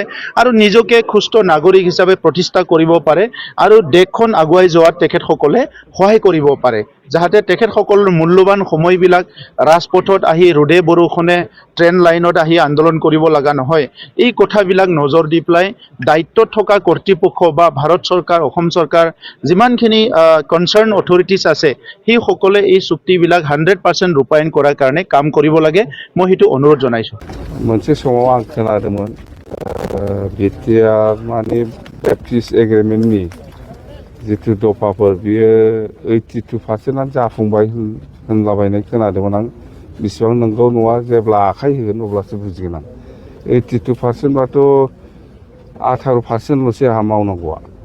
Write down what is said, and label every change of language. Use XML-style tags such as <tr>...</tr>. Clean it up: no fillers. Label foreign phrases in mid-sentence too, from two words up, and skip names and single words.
<as>আৰু নিজকে সুস্থ নাগৰিক হিচাপে প্ৰতিষ্ঠা কৰিব পাৰে আৰু দেশখন আগুৱাই যোৱাত তেখেতসকলে সহায় কৰিব পাৰে যাহাতে তেখেতসকলৰ মূল্যৱান সময়বিলাক ৰাজপথত আহি ৰ'দে বৰষুণে ট্ৰেন লাইনত আহি আন্দোলন কৰিব লগা নহয় এই কথাবিলাক নজৰ দি পেলাই দায়িত্বত থকা কৰ্তৃপক্ষ বা ভাৰত চৰকাৰ অসম চৰকাৰ যিমানখিনি</as> <en>concerned authorities</en> <as>আছে সেই সকলে এই চুক্তিবিলাক 100% ৰূপায়ণ কৰাৰ কাৰণে কাম কৰিব লাগে মই সেইটো অনুৰোধ জনাইছো</as> <brx>मोनसे समाव आं खोनादोंमोन बिटिआर माने पेप्टिस एग्रिमेन्टनि जिथु दफाफोर बियो 82% जाफुंबाय होनलाबायनाय खोनादोंमोन आं बेसेबां नंगौ नङा जेब्ला आखाइ होगोन अब्लासो बुजिगोन आं 82% बाथ' 18%ल'सो आंहा मावनांगौआ</brx>